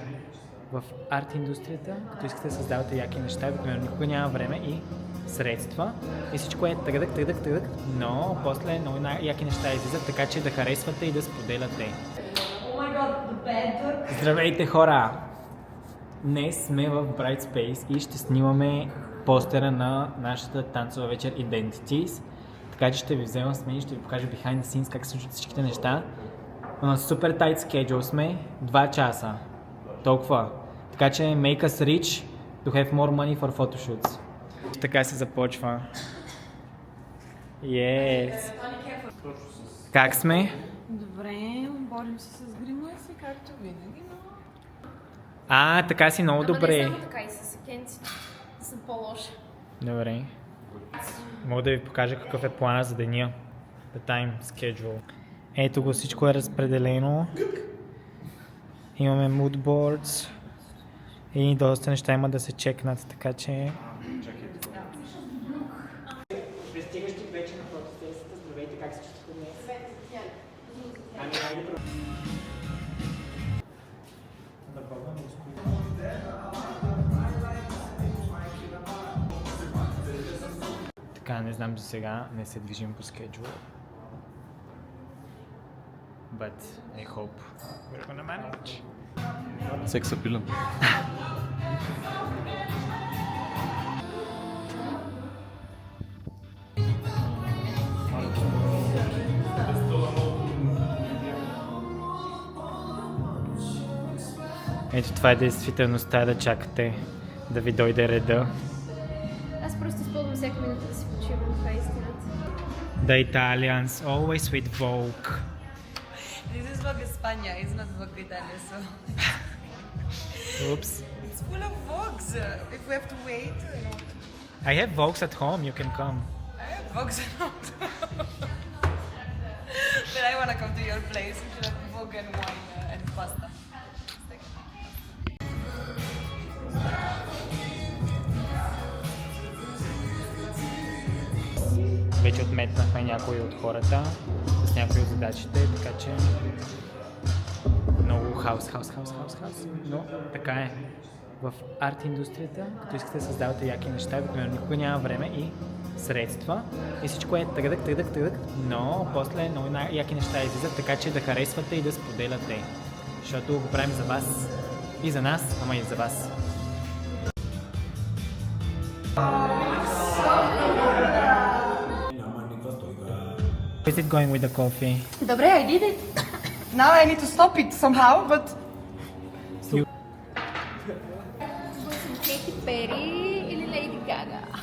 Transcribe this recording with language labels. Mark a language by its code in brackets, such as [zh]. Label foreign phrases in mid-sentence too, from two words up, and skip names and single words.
[bg] В арт индустрията, като искате да създавате яки неща, обикновено никога няма време и средства и всичко е тъгък, но после много яки неща излизат, така че да харесвате и да споделяте. Здравейте, хора! Днес сме в Bright Space и ще снимаме постера на нашата танцова вечер Identities. Така че ще ви взема с мен и ще ви покажа [en] behind the scenes [bg] как се случват всичките неща. На супер [en] tight schedule [bg] сме, 2 часа. Толкова. Така че [en] make us rich to have more money for photoshoots. [bg] Така се започва. Yes. Как сме? Добре, борим се с грима си, както винаги, но... Така си много добре. Ама не само така и с секенците. Съм по-лоша. Добре. Мога да ви покажа какъв е плана за деня. [en] The time schedule. [bg] Ето го, всичко е разпределено. Имаме [en] mood boards. [bg] И доста неща има да се чекнат, така че... Пристигащи вече на фотосесията, здравейте, как се чувствате днес? Ами, хайде про... Така, не знам, за сега не се движим по schedule. [en] But I hope we're gonna manage. [bg] Секс апилен. Ето това е действителността, да чакате да ви дойде реда. Аз просто използвам всяка минута да си почивам, това е истината. [en] The Italians, always with Vogue. This is Vogue España, it's not Vogue Italia, so... Oops. It's full of Vogues. If we have to wait, you know... I have Vogues at home, you can come. I have Vogues at home too. But I want to come to your place. We should have Vogue and wine and pasta. [bg] Вече отметнахме някои от хората с някои от задачите, така че много хаос. Но така е. В арт индустрията, като искате да създавате яки неща, обикновено никога няма време и средства и всичко е тъгък, но после много яки неща излизат, така че да харесвате и да споделяте. Защото го правим за вас и за нас, ама и за вас. [en] Is it going with the coffee? Добре, I did it. Now I need to stop it somehow, but... [bg] Съм Кейти Пери или Лейди Гага?